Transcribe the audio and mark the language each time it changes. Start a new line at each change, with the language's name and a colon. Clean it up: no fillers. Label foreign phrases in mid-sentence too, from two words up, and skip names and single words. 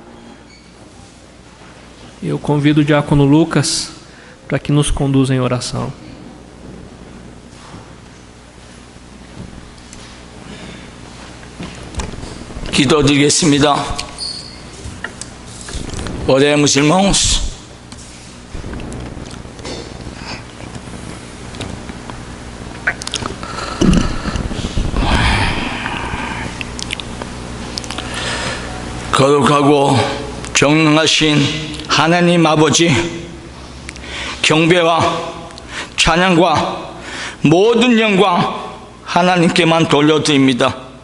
Portuguese: Eu convido o diácono Lucas para que nos conduza em oração.
Korean: 기도드리겠습니다.
Portuguese: Oremos, irmãos.
Korean: 거룩하고 전능하신 하나님 아버지, 경배와 찬양과 모든 영광 하나님께만 돌려드립니다.